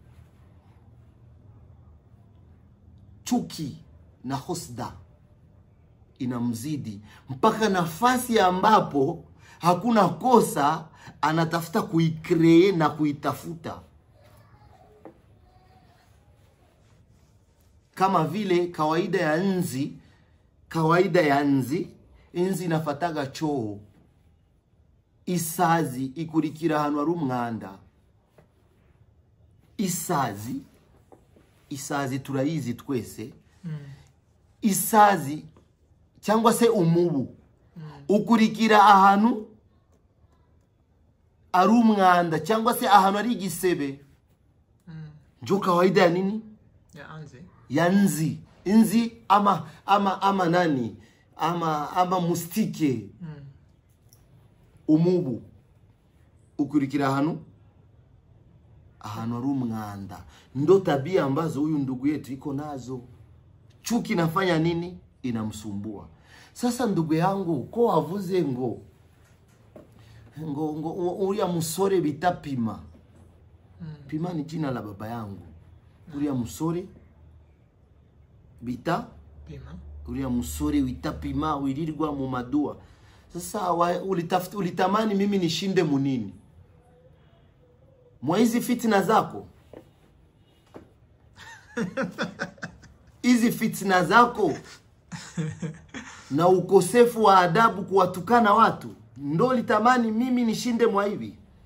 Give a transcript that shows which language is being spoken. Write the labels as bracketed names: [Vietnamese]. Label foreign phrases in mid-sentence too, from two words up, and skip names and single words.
[Swahili] Chuki na husda inamzidi mpaka nafasi ambapo hakuna kosa anatafuta kuikree na kuitafuta. Kama vile kawaida ya nzi inafataga choo. [Kinyarwanda] Isazi ikurikira hanu ari umwanda. Isazi isazi turayizi twese. Isazi cyangwa se umubu ukurikira ahantu ari umwanda cyangwa se ahantu ari igisebe. [Swahili] Njo kawaida ya nini? Ya nzi. Inzi ama nani? Ama mustike. [Kinyarwanda] Umubu ukurikira ahantu ari umwanda. [Swahili] Ndo tabia ambazo huyu ndugu yetu iko nazo. Chuki nafanya nini? Inamsumbua. Sasa ndugu yangu, [Kinyarwanda] ko wavuze ngo uriya musore bita Pima. [Swahili] Pima ni jina la baba yangu. [Kinyarwanda] Uriya musore bita Pima. Uriya musore wita Pima wirirwa mu madua. [Swahili] Sasa ulitamani mimi nishinde munini? Mwa hizi fitna zako? Hizi fitna zako na ukosefu wa adabu kuwatukana watu ndo litamani mimi nishinde mwa hivi?